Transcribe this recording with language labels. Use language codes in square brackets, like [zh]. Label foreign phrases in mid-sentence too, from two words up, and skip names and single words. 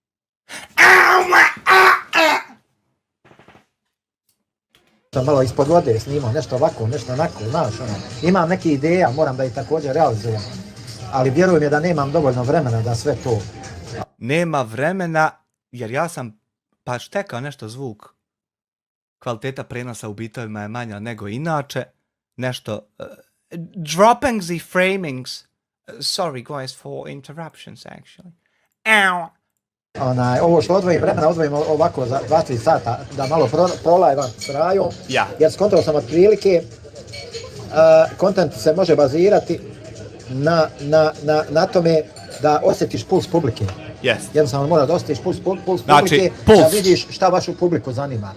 [bs] Sam malo ispod vode snimao, nešto ovako, nešto onako, znaš, imam neke ideja, moram da ih također realizujem, ali vjerujem da nemam dovoljno vremena da sve to... Nema vremena, jer ja sam pa štekao nešto zvuk. Kvaliteta prenosa u bitovima je manja nego inače. Nešto... droppings i framings. [en] Sorry guys for interruptions actually. Ow. [bs] Ovo što odvojim vremena, odvojim ovako za 2-3 sata da malo prolajvam s rajom, jer skontao sam otprilike, kontent se može bazirati na tome da osjetiš puls publike. Jednostavno mora da osjetiš puls publike, da vidiš šta vašu publiku zanima.